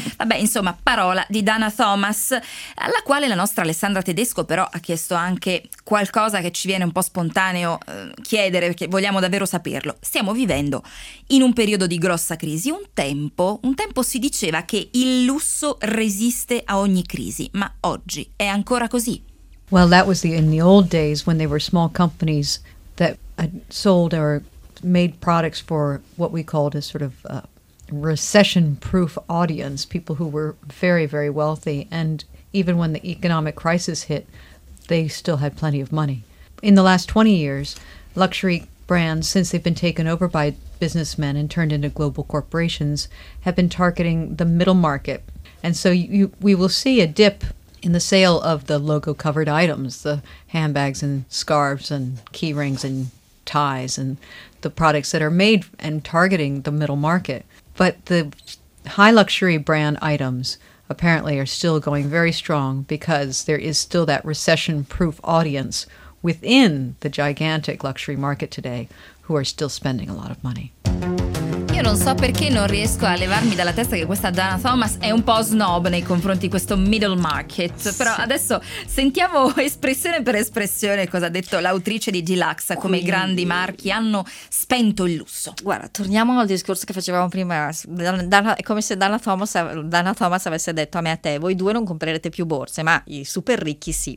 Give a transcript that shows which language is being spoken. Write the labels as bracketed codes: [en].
[it] Vabbè, insomma, parola di Dana Thomas, alla quale la nostra Alessandra Tedesco però ha chiesto anche qualcosa che ci viene un po' spontaneo chiedere, perché vogliamo davvero saperlo. Stiamo vivendo in un periodo di grossa crisi. Un tempo si diceva che il lusso resiste a ogni crisi, ma oggi è ancora così? [en] Well, that was in the old days when they were small companies that sold or made products for what we called a sort of recession-proof audience, people who were very, very wealthy. And even when the economic crisis hit, they still had plenty of money. In the last 20 years, luxury brands, since they've been taken over by businessmen and turned into global corporations, have been targeting the middle market. And so we will see a dip in the sale of the logo-covered items, the handbags and scarves and key rings and ties and the products that are made and targeting the middle market. But the high luxury brand items apparently are still going very strong, because there is still that recession-proof audience within the gigantic luxury market today who are still spending a lot of money. [it] Io non so perché non riesco a levarmi dalla testa che questa Dana Thomas è un po' snob nei confronti di questo [en] middle market. [it] Però sì, adesso sentiamo espressione per espressione cosa ha detto l'autrice di Deluxe, come i grandi marchi hanno spento il lusso. Guarda, torniamo al discorso che facevamo prima. È come se Dana Thomas avesse detto a me e a te: voi due non comprerete più borse, ma i super ricchi sì.